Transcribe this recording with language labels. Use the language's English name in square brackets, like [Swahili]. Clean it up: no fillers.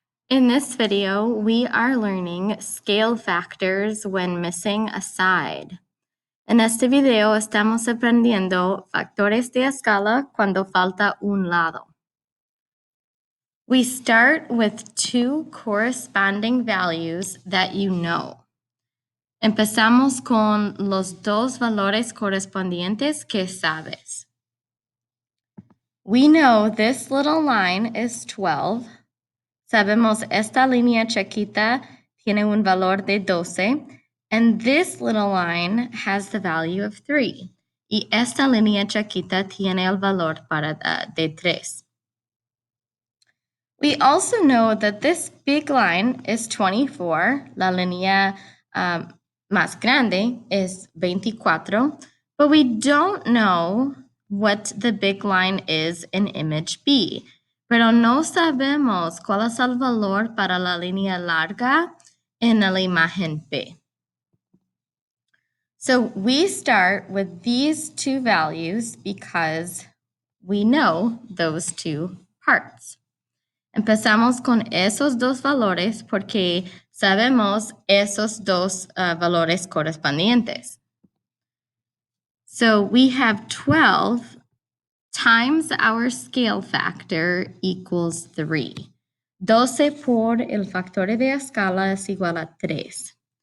[English] In this video, we are learning scale factors when missing a side. [Spanish] En este video estamos aprendiendo factores de escala cuando falta un lado. [English] We start with two corresponding values that you know. [Spanish] Empezamos con los dos valores correspondientes que sabes. [English] We know this little line is 12. [Spanish] Sabemos esta línea chiquita tiene un valor de 12, [English] and this little line has the value of 3. [Spanish] Y esta línea chiquita tiene el valor de 3. [English] We also know that this big line is 24. [Spanish] La línea más grande es 24, [English] but we don't know what the big line is in image B. [Spanish] Pero no sabemos cuál es el valor para la línea larga en la imagen B. [English] So we start with these two values because we know those two parts. [Spanish] Empezamos con esos dos valores porque sabemos esos dos valores correspondientes. [English] So we have 12 times our scale factor equals 3. [Spanish] 12 por el factor de escala es igual a 3.